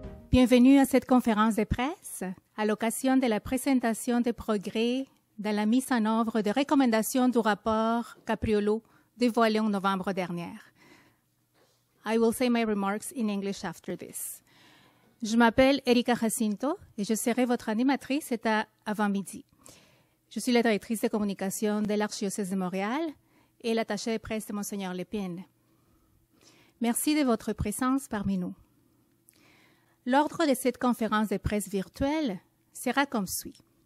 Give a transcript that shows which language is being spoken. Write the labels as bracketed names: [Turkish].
[French] Bienvenue à cette conférence de presse à l'occasion de la présentation des progrès dans la mise en œuvre des recommandations du rapport Capriolo dévoilé en novembre dernier. [English] I will say my remarks in English after this. [French] Je m'appelle Erika Jacinto et je serai votre animatrice cet avant-midi. Je suis la directrice de communication de l'Archidiocèse de Montréal et l'attachée de presse de Monseigneur Lépine. Merci de votre présence parmi nous. L'ordre de cette conférence de presse virtuelle sera comme suit.